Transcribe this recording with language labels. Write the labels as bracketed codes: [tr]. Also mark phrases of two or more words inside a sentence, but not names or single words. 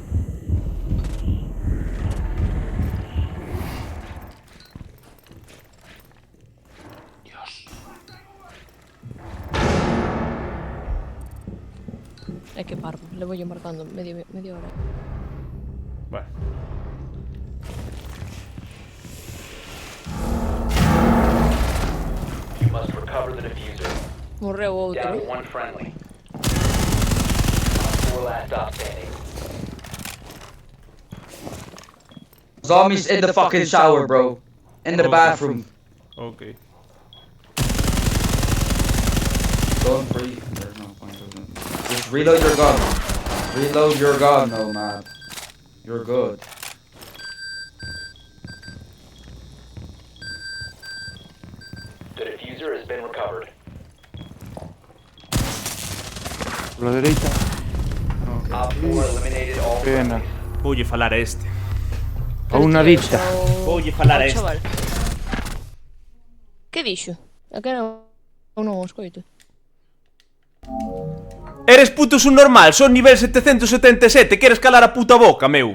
[gl] É que parvo, levo yo marcando media hora. Bueno. [en] You must recover the diffuser. [gl] Morreu outro. [en] Down to one friendly. Four last stop standing. Zombies in the fucking shower, bro. In the bathroom. Ok. Don't breathe. There's no point of it. Just reload your gun. Reload your gun, Nomad. You're good. The diffuser has been recovered. [gl] Pola dereita. [en] Op 4 eliminated all [gl] Pena. [en] friendlies. [gl] Voulle falar a este. A unha dita. Voulle falar a este. Chaval. Que dixo? É que non o escoito. [es] Eres puto subnormal, [gl] son nivel 777, queres calar a puta boca, meu.